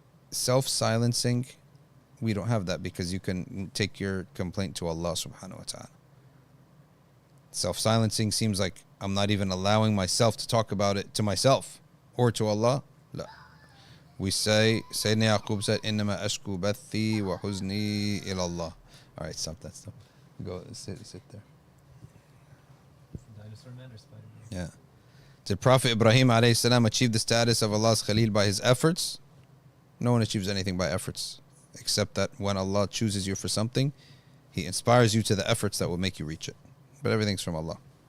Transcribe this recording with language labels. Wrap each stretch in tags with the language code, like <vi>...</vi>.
<en>Self-silencing, we don't have that because you can take your complaint to Allah subhanahu wa ta'ala. Self-silencing seems like I'm not even allowing myself to talk about it to myself or to Allah.</en> <ar>La.</ar> <en>We say, Sayyidina Yaqub said,</en> <ar>إِنَّمَا أَشْكُو بَثِّي وَحُزْنِي إِلَى اللَّهِ.</ar> <en>All right, stop that stuff. Go sit there. Dinosaur man or Spider-Man? Yeah. Did Prophet Ibrahim alayhi salam achieve the status of Allah's Khalil by his efforts? No one achieves anything by efforts, except that when Allah chooses you for something, He inspires you to the efforts that will make you reach it. But everything's from Allah.</en>